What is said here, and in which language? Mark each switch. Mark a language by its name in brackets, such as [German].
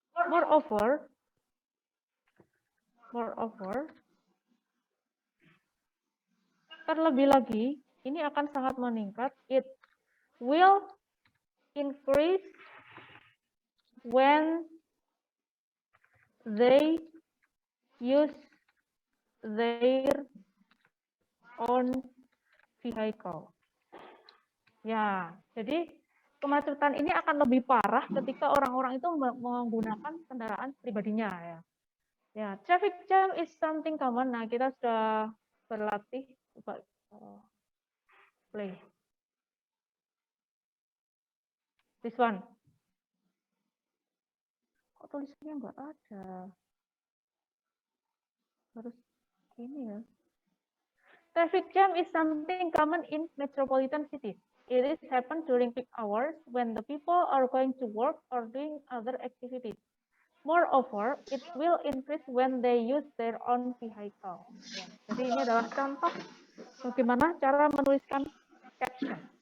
[English] Moreover, [Indonesian] terlebih lagi, ini akan sangat meningkat. [English] It will increase when they use their own vehicle. [Indonesian] Ya, jadi kemacetan ini akan lebih parah ketika orang-orang itu menggunakan kendaraan pribadinya ya. [English] Ya, traffic jam is something common. [Indonesian] Nah, kita sudah berlatih. Coba play. [English] This one. [Indonesian] Kok tulisannya nggak ada? Harus ini ya. [English] Traffic jam is something common in metropolitan cities. It is happen during peak hours when the people are going to work or doing other activities. Moreover, it will increase when they use their own vehicle. [Indonesian] Ya, jadi ini adalah contoh bagaimana cara menuliskan caption.